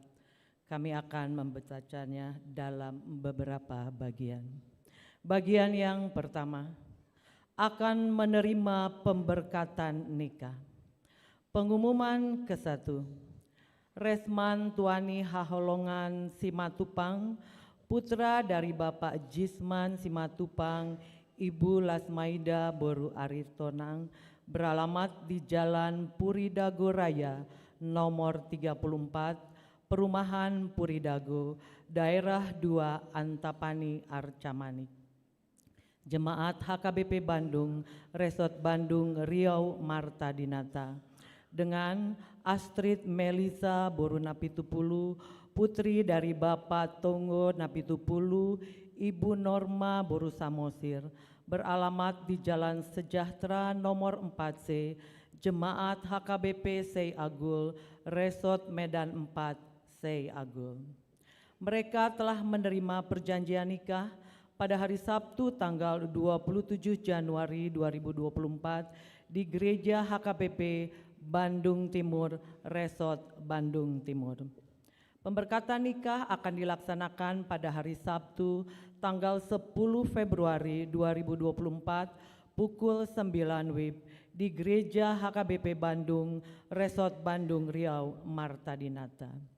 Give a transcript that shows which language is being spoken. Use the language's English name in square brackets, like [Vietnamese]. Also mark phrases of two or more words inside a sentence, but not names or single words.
[Indonesian] Kami akan membacanya dalam beberapa bagian. Bagian yang pertama, akan menerima pemberkatan nikah. Pengumuman ke-1. Resman Tuani Haholongan Simatupang, putra dari Bapak Jisman Simatupang, Ibu Lasmaida Boru Aritonang, beralamat di Jalan Puridago Raya nomor 34, Perumahan Puridago, Daerah 2 Antapani Arcamani. Jemaat HKBP Bandung, Resort Bandung Riau Marta Dinata, dengan Astrid Melisa Boru Napitupulu, putri dari Bapak Tonggo Napitupulu, Ibu Norma Boru Samosir, beralamat di Jalan Sejahtera nomor 4C, Jemaat HKBP Sei Agul, Resort Medan 4, Sei Agul. Mereka telah menerima perjanjian nikah pada hari Sabtu tanggal 27 Januari 2024 di Gereja HKBP Bandung Timur, Resort Bandung Timur. Pemberkatan nikah akan dilaksanakan pada hari Sabtu tanggal 10 Februari 2024 pukul 9 WIB di Gereja HKBP Bandung, Resort Bandung Riau, Marta Dinata.